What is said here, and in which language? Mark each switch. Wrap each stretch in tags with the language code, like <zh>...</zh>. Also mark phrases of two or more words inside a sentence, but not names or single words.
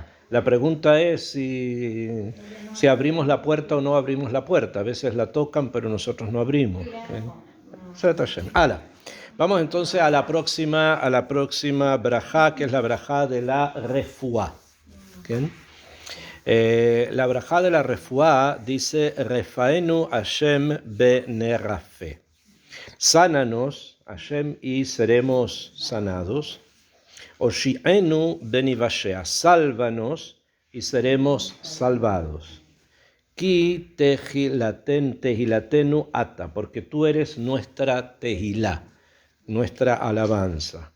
<es>La pregunta es si abrimos la puerta o no abrimos la puerta. A veces la tocan, pero nosotros no abrimos. Vamos entonces a la próxima brajá, que es la brajá de la refuá. La brajá de la refuá dice:</es> <he>רפאנו ה' ונרפא.</he> <es>Sánanos, Hashem, y seremos sanados.</es> <he>הושיענו ונושעה.</he> <es>Sálvanos y seremos salvados.</es> <he>כי תהלתנו אתה,</he> <es>porque tú eres nuestra tehilá, nuestra alabanza.</es>